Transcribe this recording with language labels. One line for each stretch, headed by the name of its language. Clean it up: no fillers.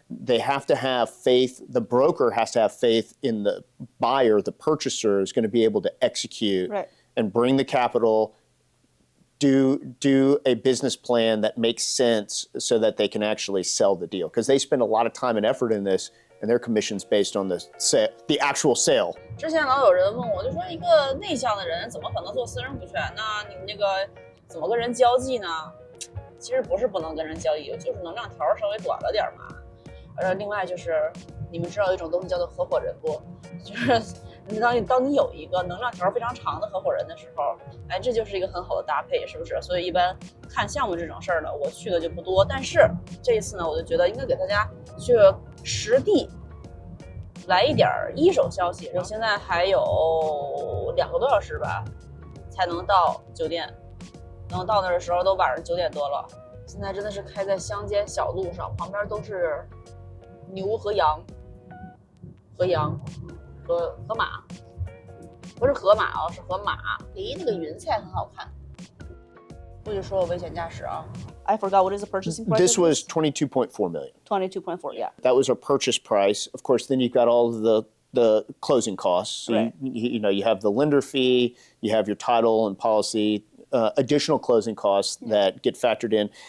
English: They have to have faith, the broker has to have faith in the buyer, the purchaser is going to be able to execute and bring the capital, do a business plan that makes sense so that they can actually sell the deal. Because they spend a lot of time and effort in this, and their commission's based on the actual sale.
Chinese: 之前老有人问我，就说一个内向的人怎么可能做私人股权呢？你们那个怎么跟人交际呢？其实不是不能跟人交际，就是能量条稍微短了点嘛。另外就是你们知道有一种东西叫做合伙人不？就是当你有一个能量条非常长的合伙人的时候，哎，这就是一个很好的搭配，是不是？所以一般看项目这种事儿呢，我去的就不多。但是这一次呢，我就觉得应该给大家去实地来一点一手消息。我现在还有2个多小时吧，才能到酒店。能到那儿的时候都晚上9点多了。现在真的是开在乡间小路上，旁边都是牛和羊，和马，不是河马哦，是河马。咦，那个云彩很好看。不许说我危险驾驶啊！
English: I forgot what is the purchasing price? This was $22.4 million. 22.4, yeah. That was our purchase price. Of course, then you've got all of the closing costs. So you have the lender fee, you have your title and policy, additional closing costs that get factored in.